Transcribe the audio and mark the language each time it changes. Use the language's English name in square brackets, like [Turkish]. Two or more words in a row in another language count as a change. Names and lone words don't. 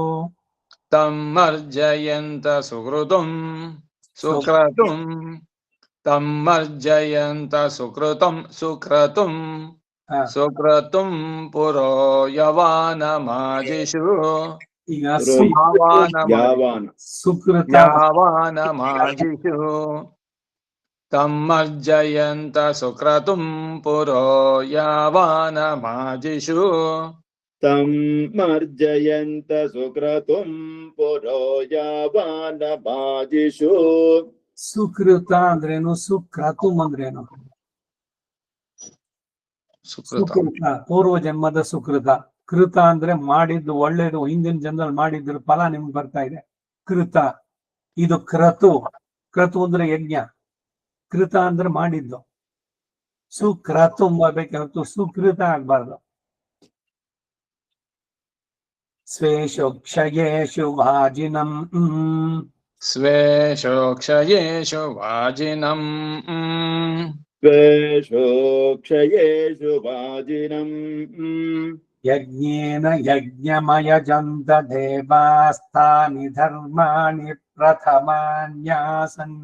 [Sanskrit] तमर्जयन्त सुकृतुं तमर्जयन्त सुकृतुं सुक्रतुं पुरो यवानमाजिषु यावानमाजिषु तमर्जयन्त सुक्रतुं पुरो यावानमाजिषु तमर्जयन्त सुक्रतुं पुरो यावानमाजिषु [Kannada] ಸುಕೃತ ಅಂದ್ರೇನು ಸುಕ್ರತುಂ ಅಂದ್ರೇನು ಸುಕೃತ ಪೂರ್ವ ಜನ್ಮದ ಸುಕೃತ ಕೃತ ಅಂದ್ರೆ ಮಾಡಿದ್ದು ಒಳ್ಳೇದು ಹಿಂದಿನ ಜನ್ಮದಲ್ಲಿ ಮಾಡಿದ್ರ ಫಲ ನಿಮ್ಗೆ ಬರ್ತಾ ಇದೆ ಕೃತ ಇದು ಕ್ರತು ಅಂದ್ರೆ ಯಜ್ಞ ಕೃತ ಅಂದ್ರೆ ಮಾಡಿದ್ದು ಸುಕ್ರತು ಬರ್ಬೇಕಂತೂ ಸುಕೃತ ಆಗ್ಬಾರ್ದು [Sanskrit] ಸ್ವೇಷು ಕ್ಷಯೇಷು ವಾಜಿನಂ स्वेषु क्षयेषु वाजिनम् स्वेषु क्षयेषु वाजिनम् यज्ञेन यज्ञमयजन्त देवास्तानि धर्माणि प्रथमान्यासन्